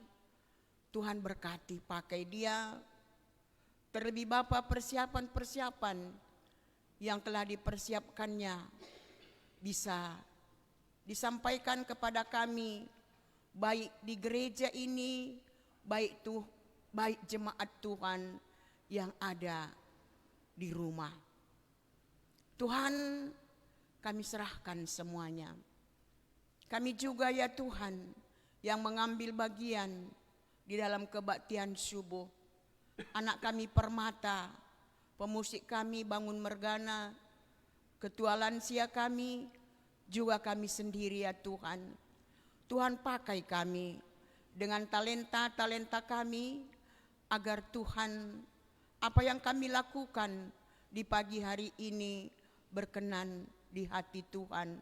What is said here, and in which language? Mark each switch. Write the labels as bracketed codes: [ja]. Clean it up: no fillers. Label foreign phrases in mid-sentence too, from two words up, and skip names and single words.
[id] Tuhan berkati, pakai dia. Terlebih Bapak, persiapan-persiapan yang telah dipersiapkannya bisa disampaikan kepada kami, baik di gereja ini, baik jemaat Tuhan yang ada di rumah. Tuhan, kami serahkan semuanya. Kami juga ya Tuhan yang mengambil bagian di dalam kebaktian subuh. Anak kami Permata, pemusik kami Bangun Mergana, ketua lansia kami, juga kami sendiri ya Tuhan. Tuhan pakai kami dengan talenta-talenta kami, agar Tuhan apa yang kami lakukan di pagi hari ini berkenan di hati Tuhan.